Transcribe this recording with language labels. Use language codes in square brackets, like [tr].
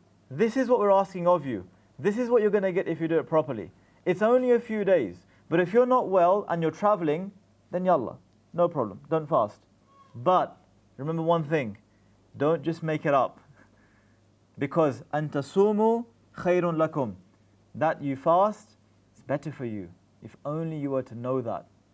[en] This is what we're asking of you. This is what you're going to get if you do it properly. It's only a few days. But if you're not well and you're traveling, then yallah, no problem, don't fast. But remember one thing, don't just make it up. Because [ar] أَن تَصُومُوا خَيْرٌ لَكُمْ. [en] That you fast is better for you. If only you were to know that.